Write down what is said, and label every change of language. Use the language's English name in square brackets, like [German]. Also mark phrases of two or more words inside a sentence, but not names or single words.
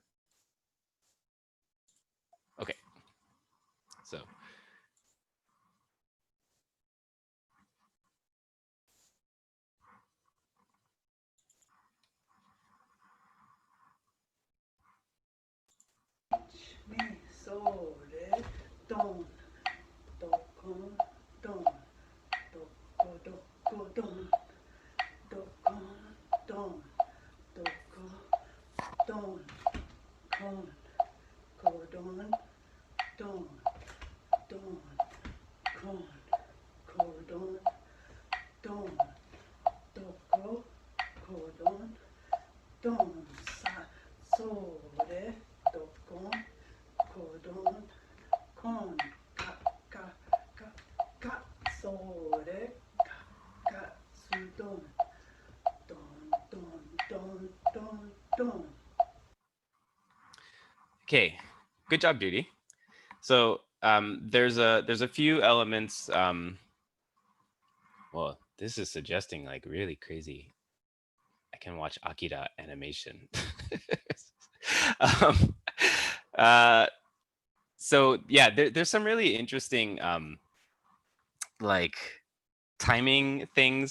[English] Okay, so. Mi, sol, re, don, do, con, don, do, co, do, co, don, do, con, don, do, co, don, con, co, don, don, don, con, co, don, don, do, co, don, don, sa, sol, re, do, con, co, don, con, ka, ka, ka, ka, sol, re, ka, ka, su, don, don, don, don, don, don. Okay, good job, Judy. So there's a few elements Well, this is suggesting like really crazy. I can watch Akira animation. um, uh, so yeah, there's some really interesting like timing things.